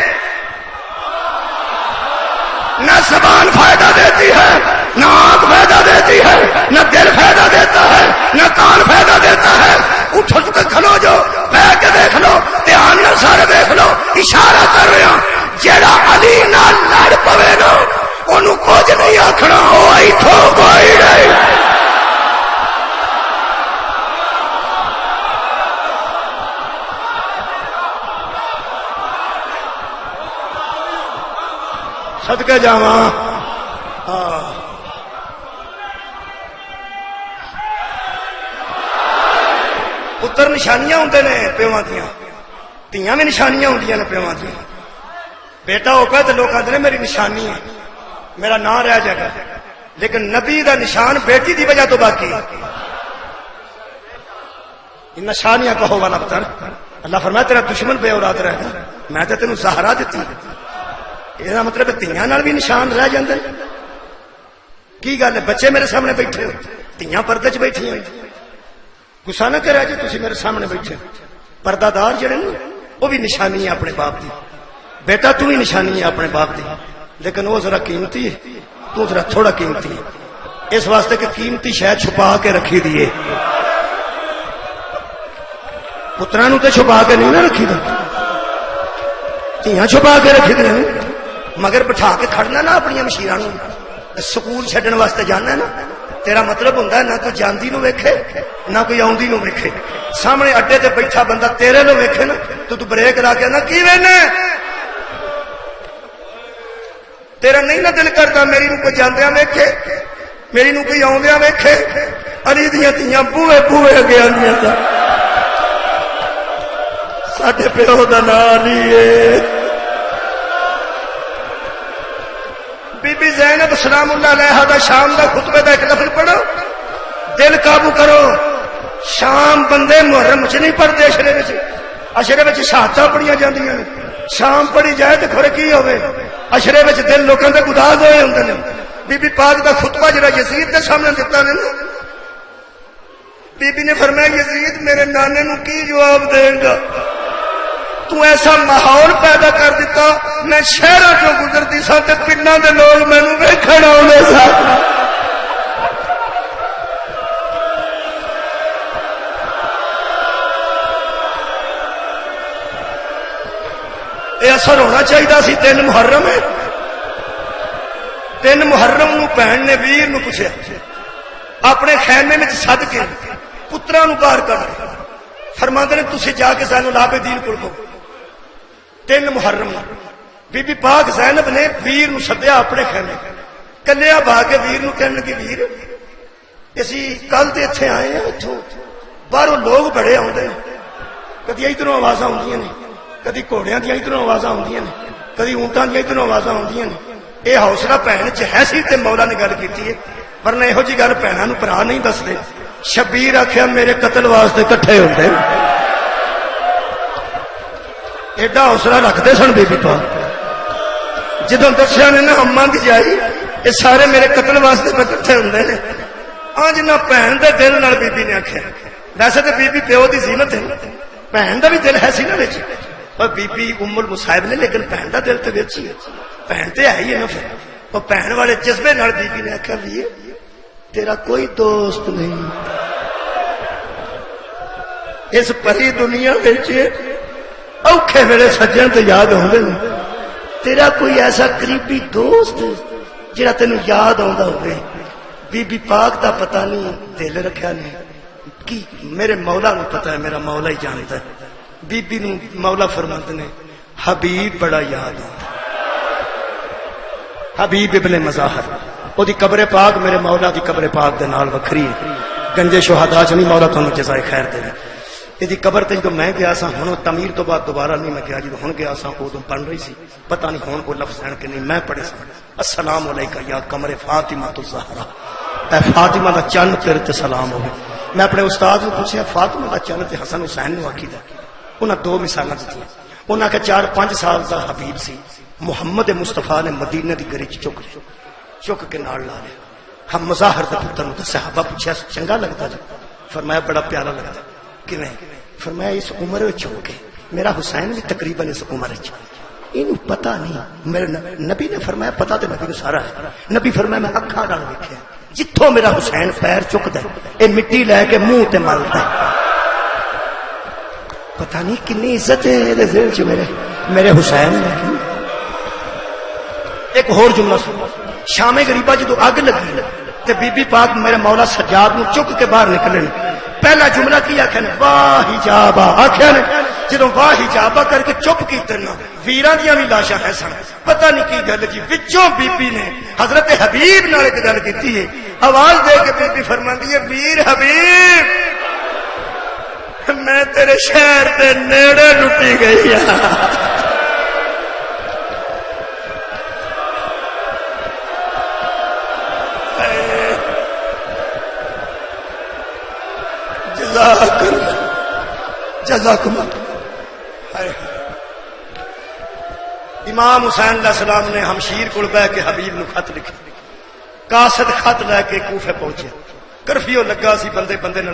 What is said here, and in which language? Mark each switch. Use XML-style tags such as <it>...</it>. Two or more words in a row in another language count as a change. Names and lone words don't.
<ur>نہ زبان فائدہ دیتی ہے، نہ آنکھ فائدہ دیتی ہے، نہ دل فائدہ دیتا ہے، نہ کان فائدہ دیتا ہے.</ur> <pa>اٹھ کے کھلو جو بہ کے دیکھ لو، دھیان نال سارے دیکھ لو. اشارہ کر رہا جیڑا علی نال لڑ پوے نا اونوں کچھ نہیں آکھنا، او ایتھوں کوئی نہیں. صدقے جاواں. پتر نشانیاں ہوندے نے پیواں دیاں، دھیاں بھی نشانیاں ہوندیاں نے پیواں دیاں.</pa> <ur>بیٹا ہو گیا تو لوگ آتے ہیں میری نشانی ہے، میرا نام رہ جائے گا.</ur> <pa>لیکن نبی دا نشان بیٹی دی وجہ تو باقی ہے. ان نشانیاں کہو والا پتر. اللہ فرمایا</pa> <ur>تیرا دشمن بے اولاد رہے گا،</ur> <pa>میں تے تینوں زہرا دتی. یہ مطلب دھیاں نال بھی نشان رہ جاندے. کی گل ہے؟ بچے میرے سامنے بیٹھے ہو، دھیاں پردے چ بیٹھی ہوئی. گسا نہ کرا جی تسی میرے سامنے بیٹھے. پردہ دار جڑے نا وہ بھی نشانی ہے اپنے باپ دی.</pa> <ur>بیٹا تو ہی نشانی ہے اپنے باپ دی، لیکن وہ ذرا قیمتی ہے، تو ذرا تھوڑا قیمتی ہے.</ur> <pa>اس واسطے کہ قیمتی شاید چھپا کے رکھی دیے. پتراں نوں تے چھپا کے نہیں نہ رکھی دی، دھیاں چھپا کے رکھی دی. مگر بٹھا کے کھڑنا نا اپنی مشیراں نوں. سکول چھڈن واسطے جانا نا، تیرا مطلب ہوندا ہے نہ کوئی جاندی نو ویکھے نہ کوئی آوندی نو ویکھے. سامنے اڈے تے بیٹھا بندہ تیرے نو ویکھے نا تو بریک لا کے نا کی وینے. تیرا نہیں نہ دل کرتا میری نو کوئی جاندیاں ویکھے، میری نو کوئی آوندیاں ویکھے. علی دیاں دھیاں بوئے بوئے اگے آندیاں تا ساڈے پیو دا نام علی ہے. بی بی زینب سلام اللہ علیہا دا شام دا خطبے دا ایک لفظ پڑھو. دل قابو کرو. شام بندے محرم چ نہیں پڑھتے، اشرے وچ اشرے وچ شہادتاں پڑھیاں جاندیاں نے. شام پڑھی جائے تے کھڑے کی ہوے، اشرے وچ دل لوکاں دے گداز ہوئے ہوندے نے. بی بی پاک دا خطبہ جڑا یزید دے سامنے دتا نے نا، بی بی نے فرمایا یزید میرے نانے نو کی جواب دے گا؟ تو ایسا ماحول پیدا کر دیتا، میں شہراں چوں گزرتی سا تے پنڈاں دے لوگ مینوں ویکھن آوندے سن. یہ اثر ہونا چاہیے سی. 3 محرم ہے، 3 محرم نو بہن نے ویر نو پوچھا، اپنے خیمے میں سد کے پتراں نو باہر کر فرماندے نے تسی جا کے سانو العابدین کول کہو. 3 محرم بی بی پاک زینب نے ویر نو سدیا اپنے خیمے. کلیا بھا کے ویر نو کہنے لگی ویر اسی کل تے ایتھے آئے ہیں، اتھوں باہروں لوگ بڑے آوندے نے، کدی ادھروں آوازاں آوندیاں نے، کدی گھوڑیاں دیاں ادھروں آوازاں آوندیاں نے، کدی اونٹاں دیاں ادھروں آوازاں آوندیاں نے. یہ حوصلہ بہن چ ہے سی تے مولا نے گل کیتی ہے، ورنہ یہو جی گل بہناں نوں بھرا نہیں دسدے. شبیر آکھیا میرے قتل واسطے کٹھے ہوندے، ایڈا حوصلہ رکھتے سن بی بی پاک. جدوں دسیا نے نا اماں دی جائی یہ سارے میرے قتل واسطے کٹھے ہوندے نے. اج نہ بہن دے دل نال بی بی نے آکھیا. ویسے تے بی بی پیو دی زینت ہے، بہن دا بھی دل ہے سی نا وچ. اور بی بی ام المصائب نے، لیکن بہن دا دل تے وچ ہی ہے، بہن تے ہے ہی ہے نا. پھر وہ بہن والے جذبے نال بی بی نے آکھیا وی تیرا کوئی دوست نہیں اس پری دنیا وچ. اوکھے ویلے سجن تے یاد ہوندے نے، تیرا کوئی ایسا قریبی دوست جڑا تینوں یاد آندا ہوئے. بی بی پاک دا پتہ نہیں دل رکھیا نے کی میرے مولا نو پتہ ہے،</pa> <ur>میرا مولا ہی جانتا ہے.</ur> <pa>بی بی نو مولا فرماندے نے حبیب بڑا یاد آندا. حبیب ابن مظاہر او دی قبر پاک میرے مولا دی قبر پاک دے نال وکھری ہے. گنجے شہداء چ نہیں، مولا تانوں جزائے خیر دے. یہ قبر تے جدو میں گیا سا، ہن تعمیر تو بعد دوبارہ نہیں میں گیا، جدو ہن گیا سا ادو بن رہی سی، پتہ نہیں ہن کوئی لفظ ہیں کہ نہیں. میں پڑھے سا</pa> <ar>السلام علیکہ یا قمر فاطمہ الزہرا،</ar> <pa>اے فاطمہ دا چن تیرے تے سلام ہوے. میں اپنے استاد نو پوچھیا فاطمہ دا چن تے حسن حسین نو آکھیدا. انہاں 2 مثالاں دتیاں. انہاں کہ 4-5 سال دا حبیب سی، محمد مصطفیٰ نے مدینے دی گلی چک کے نال لا لیا. ہم مظاہر دے پتر نو تے صحابہ پوچھیا چنگا لگدا جی؟ فرمایا بڑا پیارا لگدا. کیویں؟ فرمایا اس عمر وچ ہو کے میرا حسین بھی تقریباً اس عمر وچ اینو پتہ نہیں میرے نبی نے فرمایا پتہ تے نبی کو سارا ہے نبی فرمایا میں اکھاں نال ویکھیا جتھوں میرا حسین پیر چکدا ہے اے مٹی لے کے منہ تے ملدا ہے پتہ نہیں کنی عزت ہے دے دل وچ میرے حسین نے ایک اور جملہ سنو شام غریبہ جدو اگ لگی تے بی بی پاک میرے مولا سجاد نو چک کے باہر نکلے پہلا جملہ کی آخیا نے واہ حجابا آخیا نے جدو واہ حجابا کر کے چپ کیتے نا ویراں دیاں بھی لاشاں ہے سن پتہ نہیں کی گل جی وچوں بی بی نے حضرت حبیب نال ایک گل کیتی ہے آواز دے کے بی بی فرماندی ہے ویر حبیب میں تیرے شہر دے نیڑے لٹی گئی ہاں جزاکم امام حسین علیہ السلام نے ہمشیر کو بہ کے حبیب نو خط لکھا قاصد خط لے کے کوفے پہنچے کرفیو لگا سی بندے بندے نال</pa>